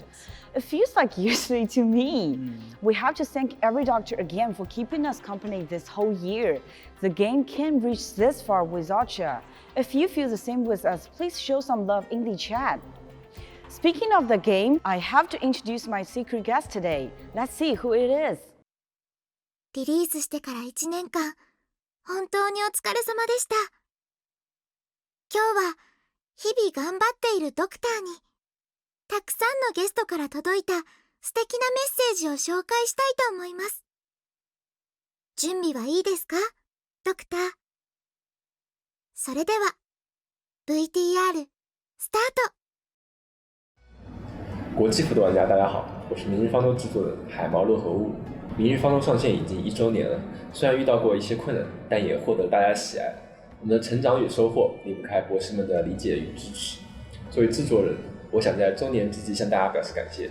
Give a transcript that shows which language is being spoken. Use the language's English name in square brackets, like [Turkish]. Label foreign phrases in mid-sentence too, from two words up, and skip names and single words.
[English] It feels like yesterday to me. We have to thank every doctor again for keeping us company this whole year. The game can't reach this far without you. If you feel the same with us, please show some love in the chat. Speaking of the game, I have to introduce my secret guest today. Let's see who it is. [Japanese] リリースしてから1年間、本当にお疲れ様でした。今日は日々頑張っているドクターに、たくさんのゲストから届いた素敵なメッセージを紹介したいと思います。準備はいいですか、ドクター。それでは、VTR スタート。 [Chinese] 国际服的玩家，大家好，我是明日方舟制作的海毛乐和物。明日方舟上线已经1周年了，虽然遇到过一些困难，但也获得大家喜爱。我们的成长与收获离不开博士们的理解与支持。作为制作人，我想在周年之际向大家表示感谢。